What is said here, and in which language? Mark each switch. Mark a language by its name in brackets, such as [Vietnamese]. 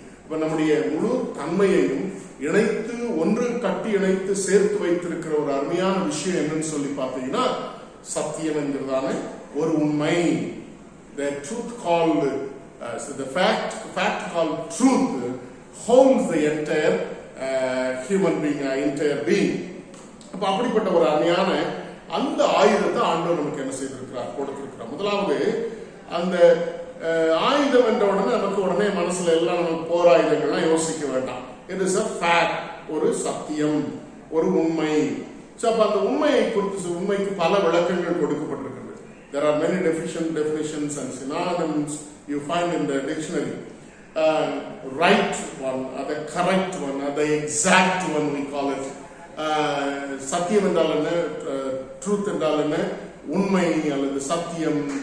[Tamil] இப்ப நம்முடைய முழு தன்மையையும் இணைத்து ஒன்று கட்டி இணைத்து சேர்த்து வைத்திருக்கிற ஒரு அருமையான விஷயம் என்னன்னு சொல்லி பார்த்தீங்கன்னா சத்தியம் என்கிறதான ஒரு உண்மை. [English] The truth called the fact called truth holds the entire human being, entire being. [Tamil] அப்ப அப்படிப்பட்ட ஒரு அருமையான அந்த ஆயுதத்தை ஆண்டவர் நமக்கு என்ன செய்திருக்கிறார், கொடுத்திருக்கிறார். முதலாவது அந்த ஆயுதம் என்ற உடனே நமக்கு உடனே மனசுல எல்லாம் நமக்கு போர் ஆயுதங்கள்லாம் யோசிக்க வேண்டாம். [English] it is a fact, [Tamil] ஒரு சத்தியம், ஒரு உண்மை. அப்ப அந்த உண்மையை குறித்து உண்மைக்கு பல விளக்கங்கள் கொடுக்கப்பட்டிருக்கிறது. [English] There are many definitions and synonyms you find in the dictionary. Right one, the correct one, the exact one we call it. [Tamil] சத்தியம் என்றால் என்ன, ட்ரூத் என்றால் என்ன, உண்மை அல்லது சத்தியம்.